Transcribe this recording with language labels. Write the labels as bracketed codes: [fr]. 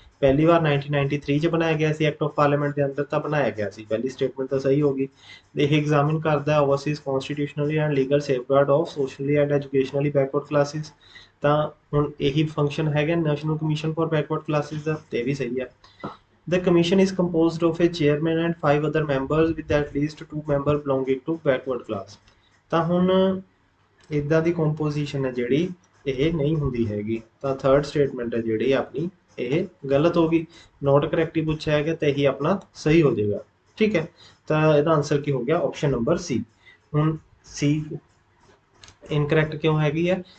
[pa] ਪਹਿਲੀ ਵਾਰ 1993 'ਚ ਬਣਾਇਆ ਗਿਆ ਸੀ, ਐਕਟ ਆਫ ਪਾਰਲੀਮੈਂਟ ਦੇ ਅੰਦਰ ਤਾਂ ਬਣਾਇਆ ਗਿਆ ਸੀ। ਪਹਿਲੀ ਸਟੇਟਮੈਂਟ ਤਾਂ ਸਹੀ ਹੋ ਗਈ। ਇਹ ਐਗਜ਼ਾਮਿਨ ਕਰਦਾ ਹੈ [en] Oversees constitutionally and legal safeguard of socially and educationally backward classes. [pa] ਤਾਂ ਹੁਣ ਇਹੀ ਫੰਕਸ਼ਨ ਹੈਗਾ national commission for backward classes ਦਾ, ਤੇ ਵੀ ਸਹੀ ਹੈ। [en] The commission is composed of a chairman and 5 other members with at least 2 members belonging to backward class। [pa] ਤਾਂ ਹੁਣ ਇਦਾਂ ਦੀ ਕੰਪੋਜੀਸ਼ਨ ਹੈ ਜਿਹੜੀ ਇਹ ਨਹੀਂ ਹੁੰਦੀ ਹੈਗੀ। ਤਾਂ ਥਰਡ ਸਟੇਟਮੈਂਟ ਹੈ ਜਿਹੜੀ ਆਪਣੀ ਇਹ ਗਲਤ ਹੋ ਗਈ। ਨੋਟ ਕਰੈਕਟ ਹੀ ਪੁੱਛਿਆ ਹੈਗਾ ਤਾਂ ਇਹੀ ਆਪਣਾ ਸਹੀ ਹੋ ਜਾਏਗਾ। ਠੀਕ ਹੈ, ਤਾਂ ਇਹਦਾ ਆਨਸਰ ਕੀ ਹੋ ਗਿਆ, ਆਪਸ਼ਨ ਨੰਬਰ ਸੀ। ਹੁਣ ਸੀ ਇਨਕਰੈਕਟ ਕਿਉਂ ਹੈਗੀ ਹੈ?